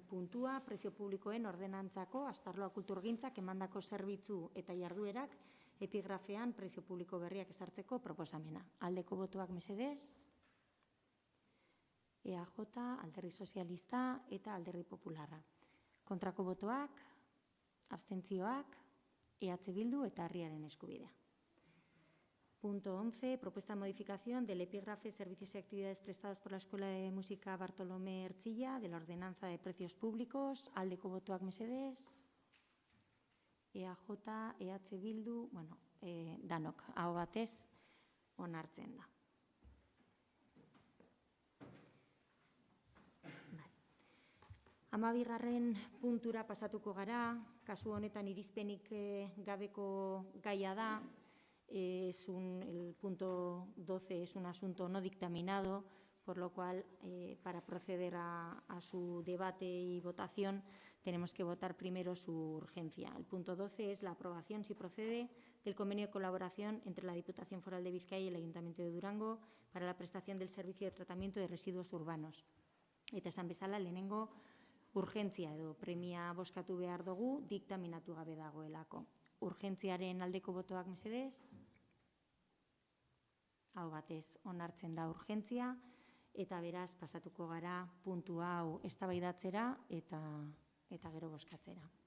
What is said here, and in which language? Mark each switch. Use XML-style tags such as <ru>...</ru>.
<eu>puntua, prezio publikoen ordenantzako astarloa kulturgintzak emandako zerbitzu eta jarduerak epigrafean prezio publiko berriak ezartzeko proposamena. Aldeko botoak mesedez, EAJ, Alderdi Sozialista eta Alderdi Popularra. Kontrako botoak, abstentzioak, EH Bildu eta Herriaren Eskubidea.</eu> <es>Punto 11. Propuesta de modificación del epígrafe Servicios y actividades prestados por la Escuela de Música Bartolomé Ertzilla de la Ordenanza de Precios Públicos.</es> <eu>Aldeko botoak mesedez. EAJ, EH Bildu, danok, aho batez onartzen da. 12. puntura pasatuko gara, kasu honetan irizpenik gabeko gaia da.</eu> <es>El punto 12 es un asunto no dictaminado, por lo cual, para proceder a su debate y votación, tenemos que votar primero su urgencia. El punto 12 es la aprobación, si procede, del convenio de colaboración entre la Diputación Foral de Bizkaia y el Ayuntamiento de Durango para la prestación del servicio de tratamiento de residuos urbanos.</es> <eu>Eta esan bezala, lehenengo Urgentzia edo premia bozkatu behar dugu, diktaminatu gabe dagoelako. Urgentziaren aldeko botoak mesedez. Hau batez onartzen da urgentzia, eta beraz pasatuko gara puntu hau eztabaidatzera eta gero bozkatzera.</eu>